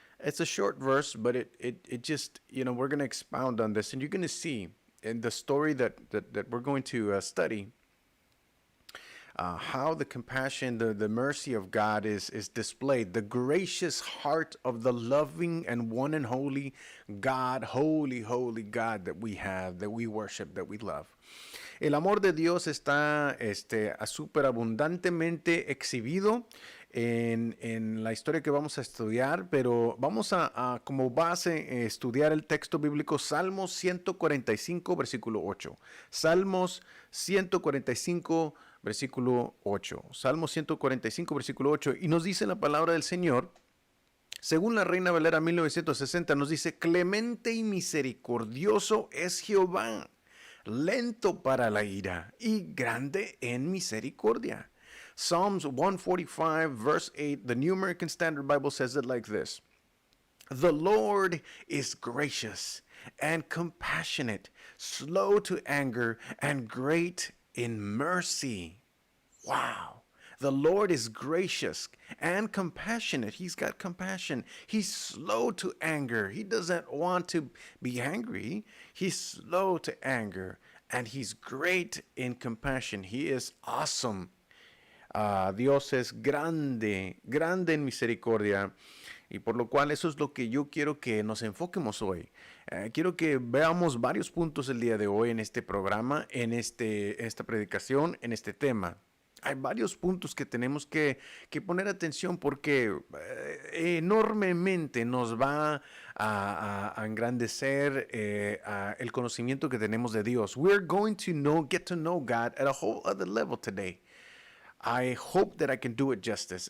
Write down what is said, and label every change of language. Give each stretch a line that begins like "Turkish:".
English: It's a short verse, but it just, we're going to expound on this, and you're going to see in the story that we're going to study how the compassion, the mercy of God is displayed, the gracious heart of the loving and one and holy God, holy, holy God that we have, that we worship, that we love.
Spanish: El amor de Dios está súper abundantemente exhibido en la historia que vamos a estudiar, pero vamos a como base estudiar el texto bíblico Salmos 145, versículo 8. Salmos 145, versículo 8. Salmos 145, versículo 8. Y nos dice la palabra del Señor, según la Reina Valera 1960, nos dice: clemente y misericordioso es Jehová, lento para la ira y grande en misericordia.
English: Psalms 145, verse 8, the New American Standard Bible says it like this: the Lord is gracious and compassionate, slow to anger, and great in mercy. Wow. The Lord is gracious and compassionate. He's got compassion. He's slow to anger. He doesn't want to be angry. He's slow to anger. And He's great in compassion. He is awesome.
Spanish: Dios es grande, grande en misericordia. Y por lo cual eso es lo que yo quiero que nos enfoquemos hoy. Quiero que veamos varios puntos el día de hoy en este programa, en esta predicación, en este tema. Hay varios puntos que tenemos que poner atención porque enormemente nos va a engrandecer el conocimiento que tenemos de Dios.
English: We're going to get to know God at a whole other level today. I hope that I can do it justice.